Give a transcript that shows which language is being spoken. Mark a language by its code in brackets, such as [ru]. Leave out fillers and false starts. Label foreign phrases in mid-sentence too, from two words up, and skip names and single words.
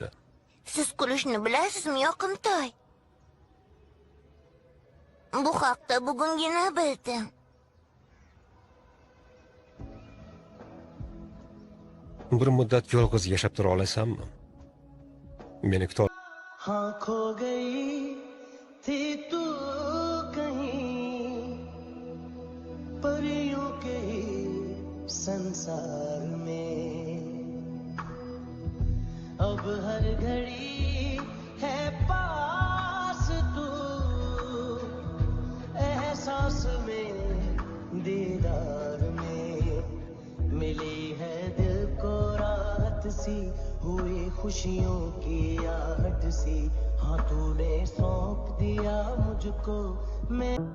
[uz] Siz kulishni bilasizmi, yoqimtoy? Bu haqda bugungina bildim. Bir muddat yolg'iz yashab tura olasanmi? Meni kuta [hi] हाँ खो गई थी तू कहीं परियों के ही संसार में, अब हर घड़ी है पास तू, एहसास में दीदार में मिली है दिल को राहत सी, हुई खुशियों की आहट सी, हाँ तूने सौंप दिया मुझको मैं